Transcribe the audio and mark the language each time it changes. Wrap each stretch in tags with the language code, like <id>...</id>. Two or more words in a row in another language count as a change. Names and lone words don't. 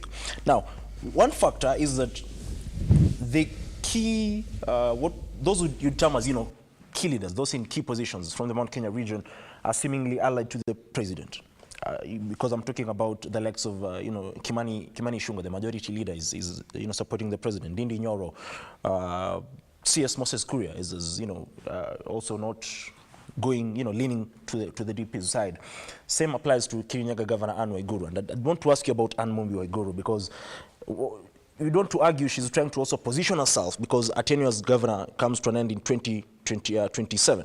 <en>Now, one factor is that the key, those who you term as, key leaders, those in key positions from the Mount Kenya region, are seemingly allied to the president. Because I'm talking about the likes of, Kimani Ichung'wah, the majority leader, is supporting the president. Ndindi Nyoro, CS Moses Kuria is also not going, leaning to the DP's side. Same applies to Kirinyaga Governor Anne Waiguru. And I want to ask you about Anne Mumbi Waiguru, because you don't want to argue she's trying to also position herself, because her tenure as governor comes to an end in 2027.</en>